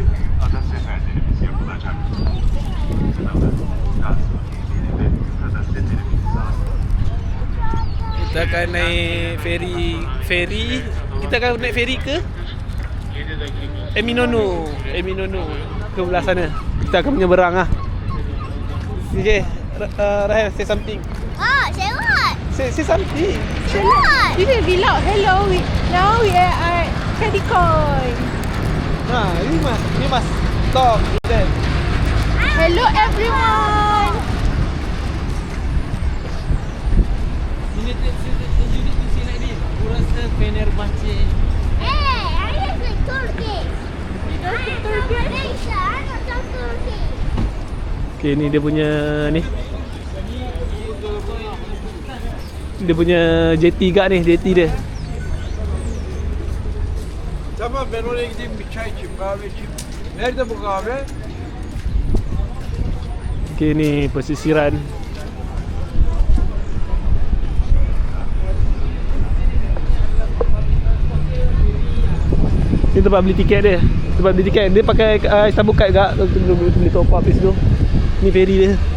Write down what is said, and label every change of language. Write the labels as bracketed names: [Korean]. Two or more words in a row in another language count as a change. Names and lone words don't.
[Malay] Kita akan naik feri. Kita akan naik feri ke Eminono ke belah sana. Kita akan menyeberang lah. [English] Okay, Rahel, say something. Say what? Say something. Say what? This is vlog. Hello, now we are at Kadikoy. You must talk then. Hello everyone. You need to see like this. [Turkish] Burası Fenerbahçe. [English] Hey, I live in Turkey. You don't speak Turkey? Malaysia, I'm not from Turkey. [Malay] Okay, ni dia punya ni. Dia punya jeti gak ni, jeti dia. [Turkish] Tamam, ben oraya gideyim bir çay içeyim, kahve içeyim. Nerede bu kahve? [Malay] Okay, ni pesisiran. Ni tempat beli tiket dia. Dia pakai Istanbul Card gak. Boleh [English] top up [Malay] di situ. Ni feri dia.